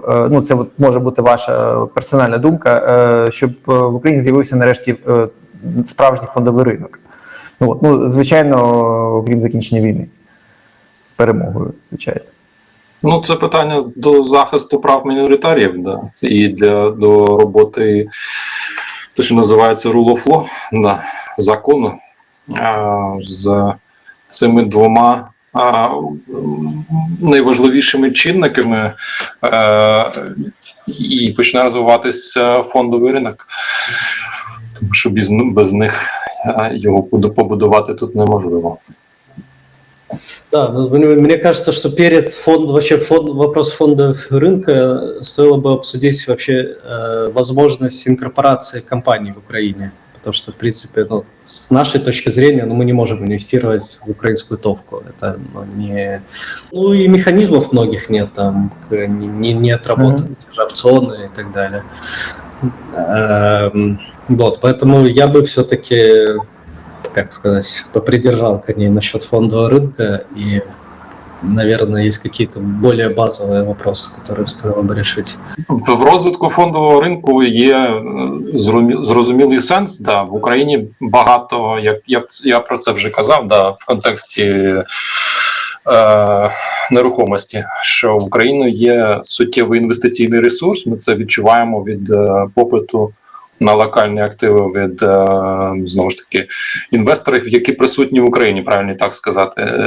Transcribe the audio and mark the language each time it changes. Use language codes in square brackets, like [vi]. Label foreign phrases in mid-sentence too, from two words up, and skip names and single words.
[uk] Це може бути ваша персональна думка, щоб в Україні з'явився нарешті справжній фондовий ринок. Звичайно, окрім закінчення війни. Перемогою, звичайно. Це питання до захисту прав міноритаріїв, да. І до роботи, те, що називається [en] rule of law, [uk] да, закону. З цими двома найважливішими чинниками і почне розвиватися фондовий ринок. Тому що без них його побудувати тут неможливо. [ru] Да, мне кажется, что перед вопрос фондового рынка стоило бы обсудить вообще возможность инкорпорации компаний в Украине. Потому что, в принципе, с нашей точки зрения, мы не можем инвестировать в украинскую товку. Это не... и механизмов многих нет, там не отработаны те же опционы и так далее. Поэтому я бы все-таки, попридержал коней насчет фондового рынка и наверное, есть какие-то более базовые вопросы, которые стоило бы решить. [uk] В розвитку фондового ринку є зрозумілий сенс. Да, в Україні багато, як я про це вже казав, да, в контексті нерухомості, що в Україні є суттєвий інвестиційний ресурс. Ми це відчуваємо від попиту на локальні активи від, знову ж таки, інвесторів, які присутні в Україні, правильно так сказати.